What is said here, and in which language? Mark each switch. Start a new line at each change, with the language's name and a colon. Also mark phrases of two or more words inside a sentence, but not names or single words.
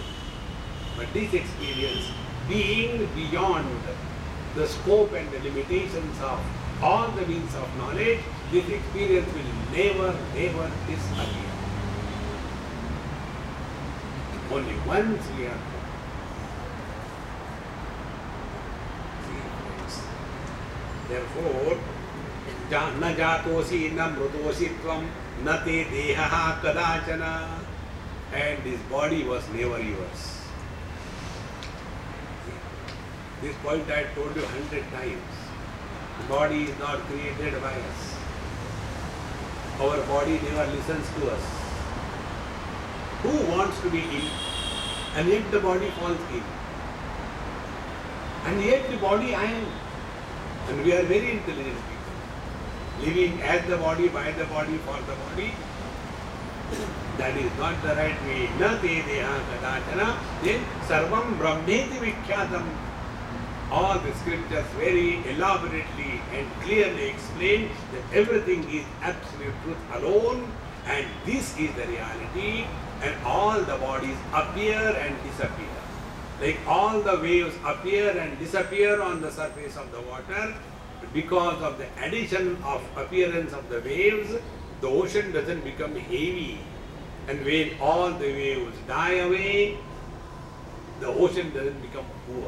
English: But this experience, being beyond the scope and the limitations of all the means of knowledge, this experience will never, never disappear. Only once we are therefore,
Sanskrit: na jatosi na mrutosi tvam na te dehaha kadachana,
English: and this body was never yours. This point I told you 100 times. The body is not created by us. Our body never listens to us. Who wants to be ill? And yet the body falls ill. And yet the body I am. And we are very intelligent people. Living as the body, by the body, for the body. That is not the right way.
Sanskrit: Na te deha kadachana. Then sarvam brahmeti vikyatam.
English: All the scriptures very elaborately and clearly explain that everything is absolute truth alone, and this is the reality, and all the bodies appear and disappear. Like all the waves appear and disappear on the surface of the water, because of the addition of appearance of the waves, the ocean doesn't become heavy, and when all the waves die away, the ocean doesn't become poor.